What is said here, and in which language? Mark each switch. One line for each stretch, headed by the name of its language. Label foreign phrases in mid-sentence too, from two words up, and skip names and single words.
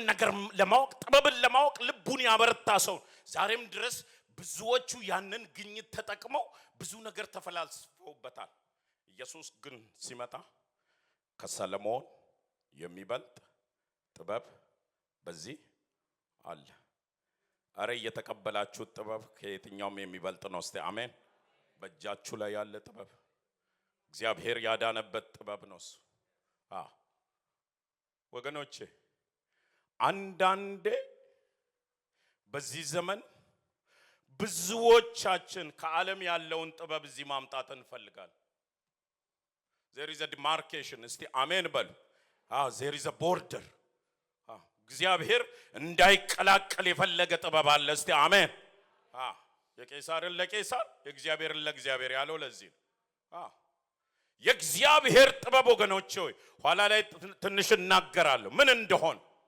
Amharic: ነገር ለማወቅ ጥበብን ለማወቅ ልቡን ያበረታ ሰው። ዛሬም ድረስ ብዙዎቹ ያንን ግኝት ተጠቅመው ብዙ ነገር ተፈላልፈውበታል። ኢየሱስ ግን ሲመጣ ከሰሎሞን የሚበልጥ ጥበብ በዚህ አለ። አረ እየተቀበላችሁት ጥበብ ከየትኛውም የሚበልጥ ነው። እስቲ አሜን። በእጃችሁ ላይ ያለ ጥበብ እግዚአብሔር ያዳነበት ጥበብ ነው እሱ። ወገኖቼ አንዳንዴ በዚህ ዘመን ብዙዎቻችን ከዓለም ያለውን ጥበብ እዚህ ማምጣት እንፈልጋለን።
English: there is a demarcation።
Amharic: እስቲ አሜን በሉ።
English: there is a border።
Amharic: እግዚአብሔር እንዳይቀላቀል የፈለገ ጥበብ አለ። እስቲ አሜን። የቄሳርን ለቄሳር የእግዚአብሔርን ለእግዚአብሔር ያለው ለዚህ ነው። የእግዚአብሔር ጥበብ ወገኖቼ ሆይ ኋላ ላይ ትንሽ እናገራለሁ ምን እንደሆነ።